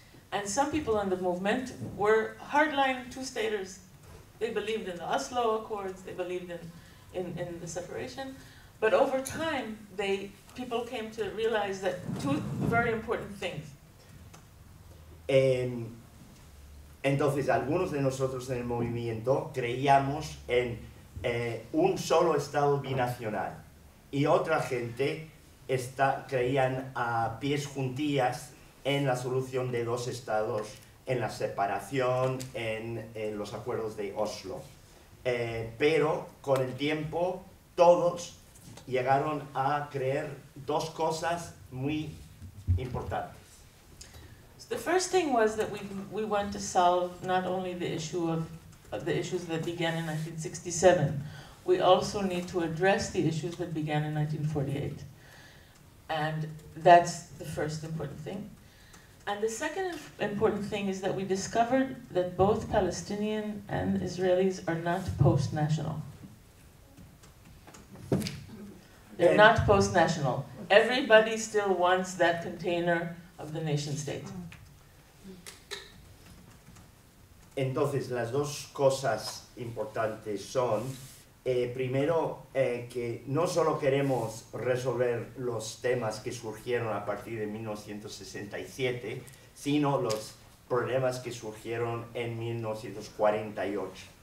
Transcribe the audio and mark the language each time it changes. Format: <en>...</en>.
<en>And some people in the movement were hardline two-staters. They believed in the Oslo Accords, they believed in the separation. But over time, people came to realize that two very important things.</en> <es>Entonces, algunos de nosotros en el movimiento creíamos en un solo Estado binacional, y otra gente creían a pies juntillas en la solución de dos estados, en la separación, en los acuerdos de Oslo. Pero con el tiempo todos llegaron a creer dos cosas muy importantes.</es> <en>The first thing was that we want to solve not only the issue of the issues that began in 1967, we also need to address the issues that began in 1948. And that's the first important thing. And the second important thing is that we discovered that both Palestinian and Israelis are not post-national. They're not post-national. Everybody still wants that container of the nation state.</en> <es>Entonces, las dos cosas importantes son, primero, que no solo queremos resolver los temas que surgieron a partir de 1967, sino los problemas que surgieron en 1948.</es>